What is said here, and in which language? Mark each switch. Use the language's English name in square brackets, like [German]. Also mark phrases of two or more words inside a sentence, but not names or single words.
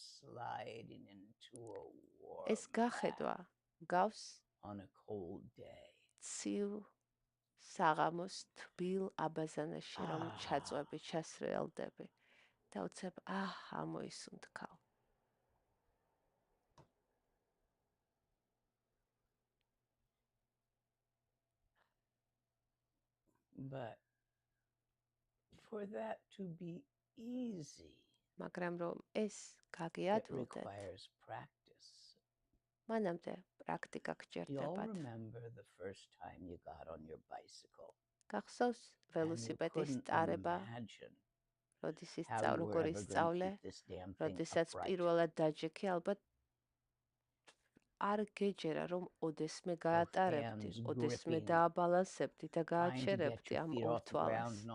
[Georgian] ეს გახედვა გავს ცივ საღამოს თბილ აბაზანაში, რომ ჩაწვები, ჩასრიალდები და უცებ ამოისუნთქავ. [English] But for that to be easy, [Georgian] მაგრამ რომ ეს გაგიადვილდეთ, მანამდე პრაქტიკა გჭირდებათ. გახსოვს ველოსიპედის ტარება, როდის როგორ ისწავლე, როდესაც პირველად დაჯექი, ალბათ არ გეჯერა, რომ ოდესმე გაატარებდი, ოდესმე დააბალანსებდი და გააჩერებდი ამ ორთვალას.